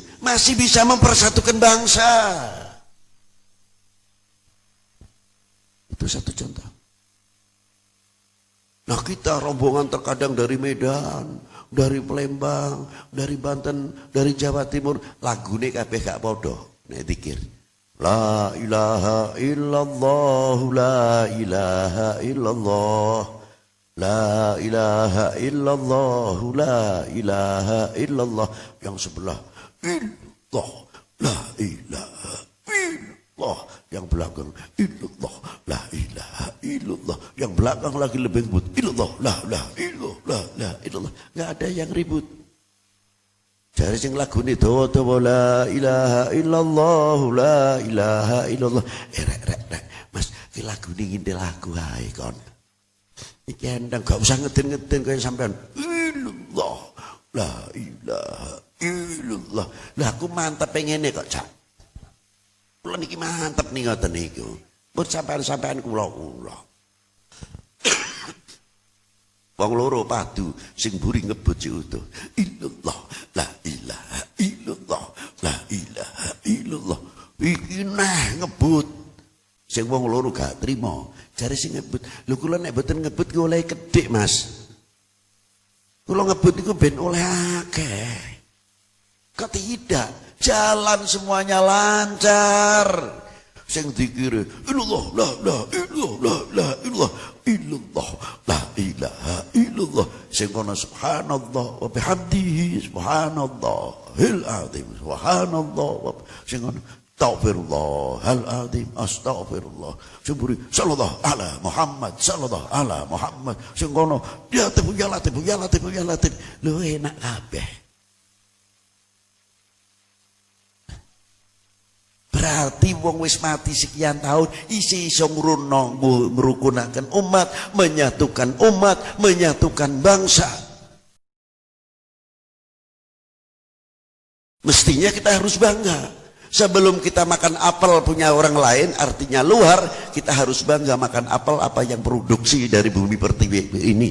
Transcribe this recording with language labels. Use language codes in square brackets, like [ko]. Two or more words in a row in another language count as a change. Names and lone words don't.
[id] Masih bisa mempersatukan bangsa. Itu satu contoh. Nah kita rombongan terkadang dari Medan, dari Palembang, dari Banten, dari Jawa Timur. Lagu ini [jv] kabeh gak podo. Nek dikir. [ar] لا إله إلا الله، لا إله إلا الله. لا إله إلا الله، لا إله إلا الله. [id] Yang sebelah, [ar] إلا الله، لا إله إلا الله. [id] Yang belakang, [ar] إلا الله، لا إله إلا الله. [id] Yang belakang lagi lebih ribut, [ar] إلا الله، لا إلا الله، لا إلا الله. [id] Nggak ada yang ribut. [jv] Jare sing [id] lagu ini [jv] dawa-dawa [ar] لا إله إلا الله، لا إله إلا الله. [jv] Rek. Mas, ki [id] lagu ini [jv] ngene lagu ae kon. Iki endang gak usah ngeden-ngeden kaya sampean. [ar] إلا الله، لا إله إلا الله. [jv] Lah aku mantep ngene kok, Cak. Kula niki mantep nih ngoten niku. Pun sampean-sampean kula. Wong loro padu sing mburi ngebut si utuh. [ar] إلا الله، لا إله إلا الله، لا إله إلا الله. [jv] Iki nah ngebut. Sing wong loro gak trimo. Jare sing ngebut. Lho kula nek mboten ngebut ki oleh kedhik, Mas. Kula ngebut iku ben oleh akeh. [id] Kok tidak? Jalan semuanya lancar. [jv] Sing dikire [ar] إلا الله لا إلا الله لا إلا الله إلا الله لا إله إلا الله. [jv] Sing kono [ar] سبحان الله وبحمده سبحان الله العظيم سبحان الله. [jv] Sing kono [ar] أستغفر الله العظيم، أستغفر الله. Semburi صلى الله على محمد، صلى الله على محمد. [jv] Sing kono [ar] يا لطيف يا لطيف يا لطيف يا لطيف. [jv] Lho enak kabeh. Berarti wong wis mati sekian tahun isi iso ngruno merukunaken umat, [id] menyatukan bangsa. Mestinya kita harus bangga. Sebelum kita makan apel punya orang lain, artinya luar, kita harus bangga makan apel apa yang produksi dari bumi pertiwi ini.